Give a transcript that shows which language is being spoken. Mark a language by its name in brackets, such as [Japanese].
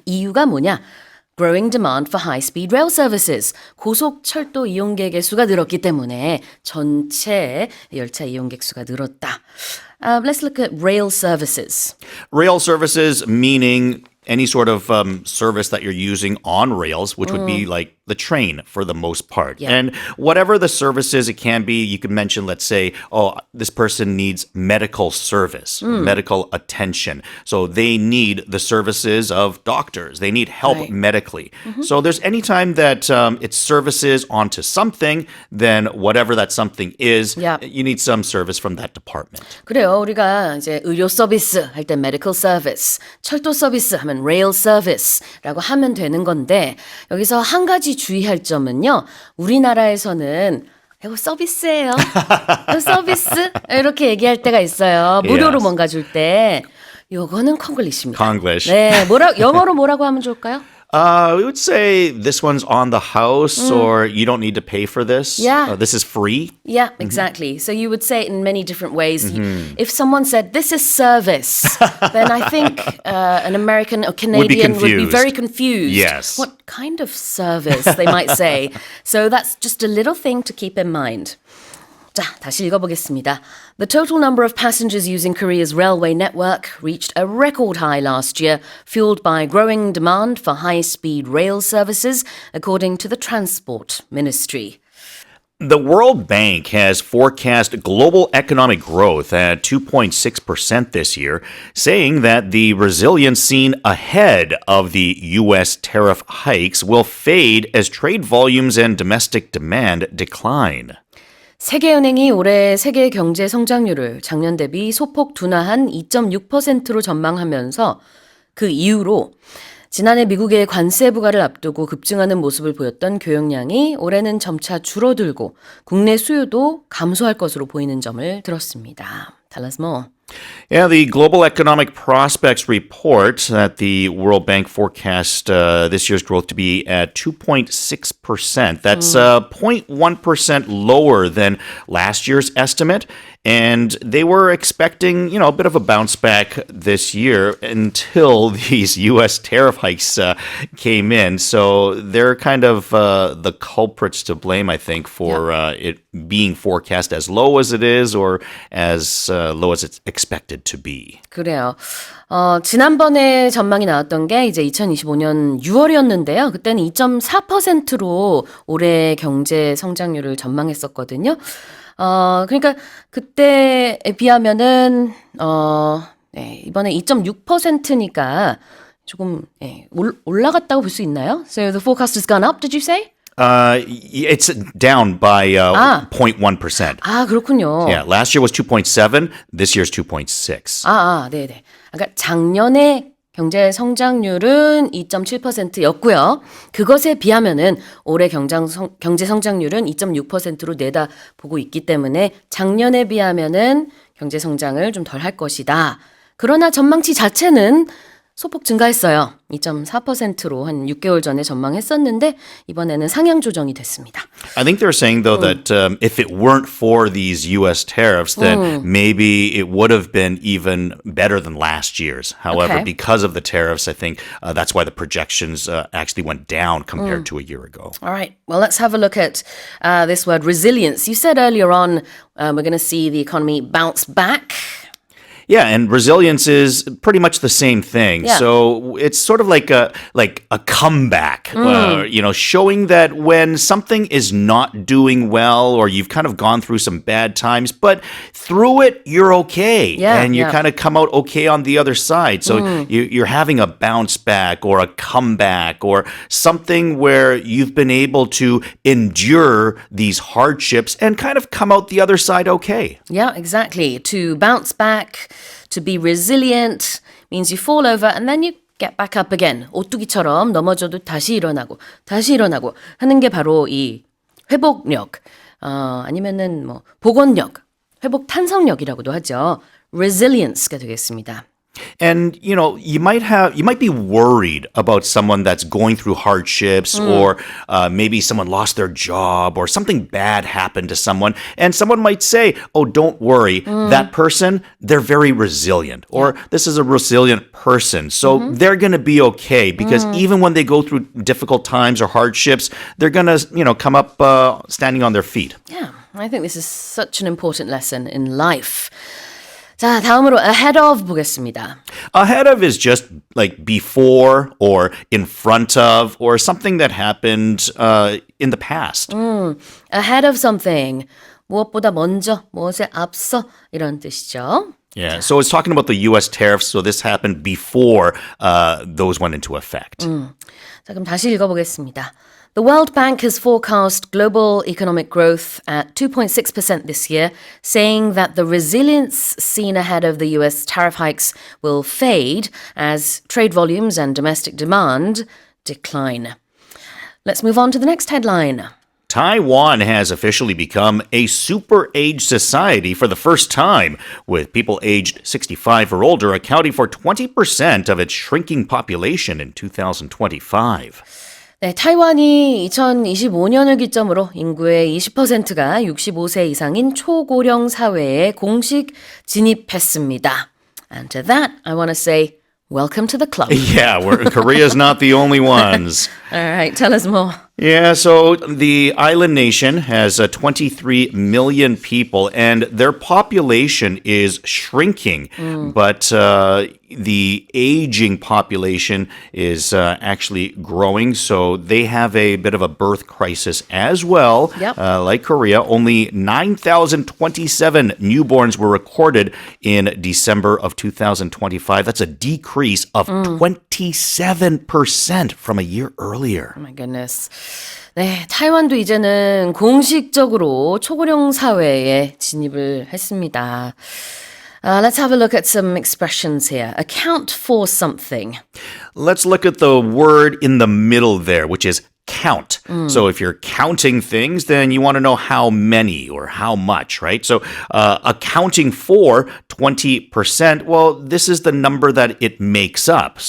[Korean] 이유가 뭐냐? [English] Growing demand for high-speed rail services. [Korean] 고속 철도 이용객의 수가 늘었기 때문에 전체 열차 이용객 수가 늘었다. [English] Let's look at rail services. Rail services meaning any sort of service that you're using on rails, which would be like the train for the most part. Yeah. And whatever the service is, it can be, you could mention, let's say, this person needs medical service, medical attention. So they need the services of doctors. They need help Right. medically. So there's any time that it's services onto something, then whatever that something is, Yeah. you need some service from that department. [Korean] 그래요. 우리가 이제 의료 서비스 할 때 medical service, 철도 서비스 하면 rail service라고 하면 되는 건데 여기서 한 가지 주의할 점은요. 우리나라에서는 이거 서비스예요. 이거 서비스 이렇게 얘기할 때가 있어요. 무료로 [English] Yes. [Korean] 뭔가 줄 때. 요거는 콩글리시입니다. [English] Konglish. [Korean] 네, 영어로 뭐라고 하면 좋을까요? [English] We would say this one's on the house, or you don't need to pay for this. Yeah. This is free. Yeah, exactly. So you would say it in many different ways. If someone said, this is service, then I think an American or Canadian would be confused. very confused. Yes. What kind of service, they might say. So that's just a little thing to keep in mind. [Korean] 자, 다시 읽어보겠습니다. [English] The total number of passengers using Korea's railway network reached a record high last year, fueled by growing demand for high-speed rail services, according to the Transport Ministry. The World Bank has forecast global economic growth at 2.6% this year, saying that the resilience seen ahead of the U.S. tariff hikes will fade as trade volumes and domestic demand decline. [Korean] 세계은행이 올해 세계 경제 성장률을 작년 대비 소폭 둔화한 2.6%로 전망하면서 그 이후로 지난해 미국의 관세 부과를 앞두고 급증하는 모습을 보였던 교역량이 올해는 점차 줄어들고 국내 수요도 감소할 것으로 보이는 점을 들었습니다. [English] Tell us more. Yeah, the Global Economic Prospects report that the World Bank forecast this year's growth to be at 2.6%. That's 0.1% lower than last year's estimate. And they were expecting, a bit of a bounce back this year until these U.S. tariff hikes came in. So they're kind of the culprits to blame, I think, for it being forecast as low as it is or as low as it's expected to be. [Korean] 그래요. 지난번에 전망이 나왔던 게 이제 2025년 6월이었는데요. 그때는 2.4%로 올해 경제 성장률을 전망했었거든요. 그러니까 그때에 비하면은 네, 이번에 2.6%니까 조금 올라갔다고 볼 수 있나요? [English] So the forecast has gone up, did you say? It's down by 0.1%. [Korean] 아, 그렇군요. [English] Yeah, last year was 2.7. This year's 2.6. [Korean] 네네. 그러니까 작년에 경제 성장률은 2.7%였고요. 그것에 비하면은 올해 경제 성장률은 2.6%로 내다보고 있기 때문에 작년에 비하면은 경제 성장을 좀 덜 할 것이다. 그러나 전망치 자체는 소폭 증가했어요. 2.4%로 한 6개월 전에 전망했었는데 이번에는 상향 조정이 됐습니다. [English] I think they're saying, though, that if it weren't for these U.S. tariffs, then maybe it would have been even better than last year's. However, Okay. because of the tariffs, I think that's why the projections actually went down compared to a year ago. All right. Well, let's have a look at this word resilience. You said earlier on we're going to see the economy bounce back. Yeah, and resilience is pretty much the same thing. Yeah. So it's sort of like a comeback, showing that when something is not doing well or you've kind of gone through some bad times, but through it you're okay, Yeah, and you yeah. kind of come out okay on the other side. So you're having a bounce back or a comeback or something where you've been able to endure these hardships and kind of come out the other side okay. Yeah, exactly. To bounce back, to be resilient means you fall over and then you get back up again. [Korean] 오뚜기처럼 넘어져도 다시 일어나고 하는 게 바로 이 회복력, 아니면은 뭐 복원력, 회복 탄성력이라고도 하죠. resilience가 되겠습니다. [English] And you might be worried about someone that's going through hardships, or maybe someone lost their job, or something bad happened to someone, and someone might say, "Oh, don't worry, that person, they're very resilient," or "This is a resilient person, so they're going to be okay because even when they go through difficult times or hardships, they're going to come up standing on their feet." Yeah, I think this is such an important lesson in life. [Korean] 자, 다음으로 ahead of 보겠습니다. [English] Ahead of is just like before or in front of or something that happened in the past. ahead of something. [Korean] 무엇보다 먼저, 무엇에 앞서 이런 뜻이죠. [English] Yeah, so it's talking about the U.S. tariffs. So this happened before those went into effect. [Korean] 자, 그럼 다시 읽어보겠습니다. [English] The World Bank has forecast global economic growth at 2.6% this year, saying that the resilience seen ahead of the US tariff hikes will fade as trade volumes and domestic demand decline. Let's move on to the next headline. Taiwan has officially become a super-aged society for the first time, with people aged 65 or older accounting for 20% of its shrinking population in 2025. [Korean] 네, 타이완이 2025년을 기점으로 인구의 20%가 65세 이상인 초고령 사회에 공식 진입했습니다. [English] And to that, I want to say, welcome to the club. Yeah, Korea's not the only ones. All right, tell us more. Yeah, so the island nation has 23 million people, and their population is shrinking. But the aging population is actually growing, so they have a bit of a birth crisis as well. Yep. Like Korea, only 9,027 newborns were recorded in December of 2025. That's a decrease of 27% from a year earlier. Oh my goodness. [Korean] 네, 타이완도 이제는 공식적으로 초고령 사회에 진입을 했습니다. [English] Let's have a look at some expressions here. Account for something. Let's look at the word in the middle there, which is count. So if you're counting things, then you want to know how many or how much, right? So accounting for 20%, well, this is the number that it makes up.